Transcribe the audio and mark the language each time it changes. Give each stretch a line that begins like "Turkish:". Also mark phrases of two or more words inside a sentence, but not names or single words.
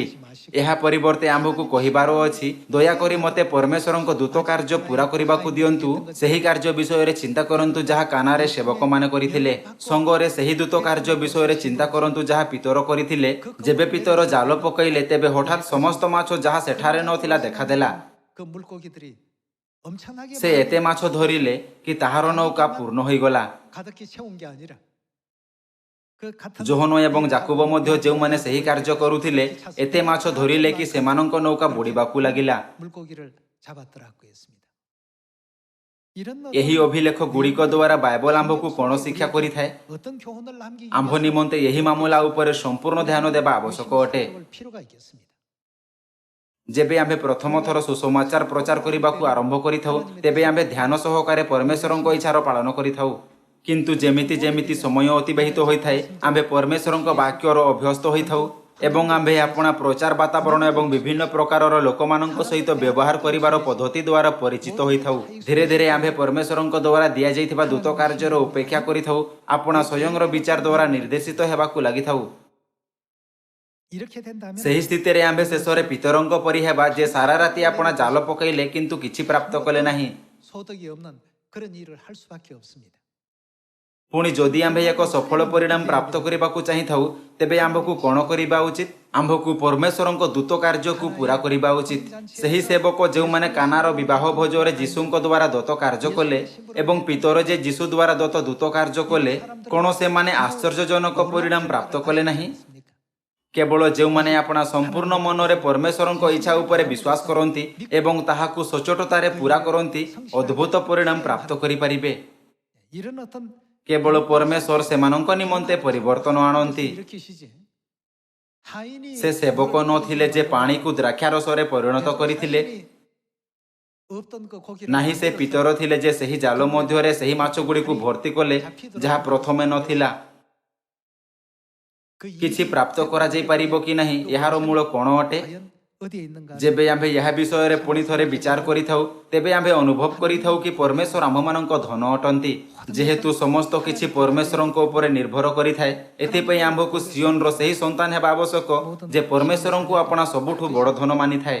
Odia: ଏହା ପରିବର୍ତ୍ତେ ଆମ୍ଭକୁ କହିବାର ଅଛି, ଦୟାକରି ମୋତେ ପରମେଶ୍ୱରଙ୍କ ଦୂତ କାର୍ଯ୍ୟ ପୂରା କରିବାକୁ ଦିଅନ୍ତୁ। ସେହି କାର୍ଯ୍ୟ ବିଷୟରେ ଚିନ୍ତା କରନ୍ତୁ ଯାହା କାନାରେ ସେବକମାନେ କରିଥିଲେ। ସଙ୍ଗରେ ସେହି ଦୂତ କାର୍ଯ୍ୟ ବିଷୟରେ ଚିନ୍ତା କରନ୍ତୁ ଯାହା ପିତର କରିଥିଲେ। ଯେବେ ପିତର ଜାଲ ପକାଇଲେ ତେବେ ହଠାତ୍ ସମସ୍ତ ମାଛ ଯାହା ସେଠାରେ ନଥିଲା ଦେଖାଦେଲା।
Korean: 그 물고기들이 엄청나게
Odia: ସେ ଏତେ ମାଛ ଧରିଲେ କି ତାହାର ନୌକା ପୂର୍ଣ୍ଣ ହୋଇଗଲା।
Korean: 가득히 채운 게 아니라 그 같은
Odia: ଯୋହନ ଏବଂ ଯାକୁବ ମଧ୍ୟ ଯେଉଁମାନେ ସେହି କାର୍ଯ୍ୟ କରୁଥିଲେ ଏତେ ମାଛ ଧରିଲେ କି ସେମାନଙ୍କ ନୌକା ବୁଡ଼ିବାକୁ ଲାଗିଲା।
Korean: 물고기를 잡았더라고 했습니다. 이런
Odia: ଏହି ଅଭିଲେଖ ଗୁଡ଼ିକ ଦ୍ୱାରା ବାଇବଲ ଆମ୍ଭକୁ କ'ଣ ଶିକ୍ଷା କରିଥାଏ?
Korean: 어떤 교훈을 남기기
Odia: ଆମ୍ଭ ନିମନ୍ତେ ଏହି ମାମଲା ଉପରେ ସମ୍ପୂର୍ଣ୍ଣ ଧ୍ୟାନ ଦେବା ଆବଶ୍ୟକ ଅଟେ।
Korean: 필요가 있겠습니다.
Odia: ଯେବେ ଆମ୍ଭେ ପ୍ରଥମ ଥର ସୁସମାଚାର ପ୍ରଚାର କରିବାକୁ ଆରମ୍ଭ କରିଥାଉ ତେବେ ଆମ୍ଭେ ଧ୍ୟାନ ସହକାରେ ପରମେଶ୍ୱରଙ୍କ ଇଚ୍ଛାର ପାଳନ କରିଥାଉ। କିନ୍ତୁ ଯେମିତି ଯେମିତି ସମୟ ଅତିବାହିତ ହୋଇଥାଏ ଆମ୍ଭେ ପରମେଶ୍ୱରଙ୍କ ବାକ୍ୟର ଅଭ୍ୟସ୍ତ ହୋଇଥାଉ ଏବଂ ଆମ୍ଭେ ଆପଣା ପ୍ରଚାର ବାତାବରଣ ଏବଂ ବିଭିନ୍ନ ପ୍ରକାରର ଲୋକମାନଙ୍କ ସହିତ ବ୍ୟବହାର କରିବାର ପଦ୍ଧତି ଦ୍ୱାରା ପରିଚିତ ହୋଇଥାଉ। ଧୀରେ ଧୀରେ ଆମ୍ଭେ ପରମେଶ୍ୱରଙ୍କ ଦ୍ୱାରା ଦିଆଯାଇଥିବା ଦୂତ କାର୍ଯ୍ୟର ଉପେକ୍ଷା କରିଥାଉ, ଆପଣା ସ୍ୱୟଂର ବିଚାର ଦ୍ୱାରା ନିର୍ଦ୍ଦେଶିତ ହେବାକୁ ଲାଗିଥାଉ।
Korean: 이렇게 된다면
Odia: ସେହି ସ୍ଥିତିରେ ଆମ୍ଭେ ଶେଷରେ ପିତରଙ୍କ ପରି ହେବା ଯେ ସାରା ରାତି ଆପଣା ଜାଲ ପକାଇଲେ କିନ୍ତୁ କିଛି ପ୍ରାପ୍ତ କଲେ ନାହିଁ।
Korean: 소득이 없는 그런 일을 할 수밖에 없습니다.
Odia: ପୁଣି ଯଦି ଆମ୍ଭେ ଏକ ସଫଳ ପରିଣାମ ପ୍ରାପ୍ତ କରିବାକୁ ଚାହିଁଥାଉ ତେବେ ଆମ୍ଭକୁ କ'ଣ କରିବା ଉଚିତ? ଆମ୍ଭକୁ ପରମେଶ୍ୱରଙ୍କ ଦୂତ କାର୍ଯ୍ୟକୁ ପୂରା କରିବା ଉଚିତ। ସେହି ସେବକ ଯେଉଁମାନେ କାନାର ବିବାହ ଭୋଜରେ ଯୀଶୁଙ୍କ ଦ୍ୱାରା ଦତ୍ତ କାର୍ଯ୍ୟ କଲେ ଏବଂ ପିତର ଯେ ଯୀଶୁ ଦ୍ୱାରା ଦତ୍ତ ଦୂତ କାର୍ଯ୍ୟ କଲେ, କ'ଣ ସେମାନେ ଆଶ୍ଚର୍ଯ୍ୟଜନକ ପରିଣାମ ପ୍ରାପ୍ତ କଲେ ନାହିଁ? କେବଳ ଯେଉଁମାନେ ଆପଣା ସମ୍ପୂର୍ଣ୍ଣ ମନରେ ପରମେଶ୍ୱରଙ୍କ ଇଚ୍ଛା ଉପରେ ବିଶ୍ୱାସ କରନ୍ତି ଏବଂ ତାହାକୁ ସଚୋଟତାରେ ପୂରା କରନ୍ତି ଅଦ୍ଭୁତ ପରିଣାମ ପ୍ରାପ୍ତ କରିପାରିବେ।
Korean: 이런 어떤
Odia: କେବଳ ପରମେଶ୍ୱର ସେମାନଙ୍କ ନିମନ୍ତେ ପରିବର୍ତ୍ତନ ଆଣନ୍ତି।
Korean: 일으키시지. 하인이
Odia: ସେ ସେବକ ନଥିଲେ ଯେ ପାଣିକୁ ଦ୍ରାକ୍ଷାରସରେ ପରିଣତ କରିଥିଲେ,
Korean: 없던 그 고기를
Odia: ନାହିଁ ସେ ପିତର ଥିଲେ ଯେ ସେହି ଜାଲ ମଧ୍ୟରେ ସେହି ମାଛଗୁଡ଼ିକୁ ଭର୍ତ୍ତି କଲେ ଯାହା ପ୍ରଥମେ ନଥିଲା।
Korean: 그
Odia: କିଛି ପ୍ରାପ୍ତ କରାଯାଇପାରିବ କି ନାହିଁ ଏହାର ମୂଳ କ'ଣ ଅଟେ?
Korean: 과연 어디에 있는가?
Odia: ଯେବେ ଆମ୍ଭେ ଏହା ବିଷୟରେ ପୁଣି ଥରେ ବିଚାର କରିଥାଉ ତେବେ ଆମ୍ଭେ ଅନୁଭବ କରିଥାଉ କି ପରମେଶ୍ୱର ଆମ୍ଭମାନଙ୍କ ଧନ ଅଟନ୍ତି। ଯେହେତୁ ସମସ୍ତ କିଛି ପରମେଶ୍ୱରଙ୍କ ଉପରେ ନିର୍ଭର କରିଥାଏ, ଏଥିପାଇଁ ଆମ୍ଭକୁ ସିଓନର ସେହି ସନ୍ତାନ ହେବା ଆବଶ୍ୟକ ଯେ ପରମେଶ୍ୱରଙ୍କୁ ଆପଣା ସବୁଠୁ ବଡ଼ ଧନ ମାନିଥାଏ।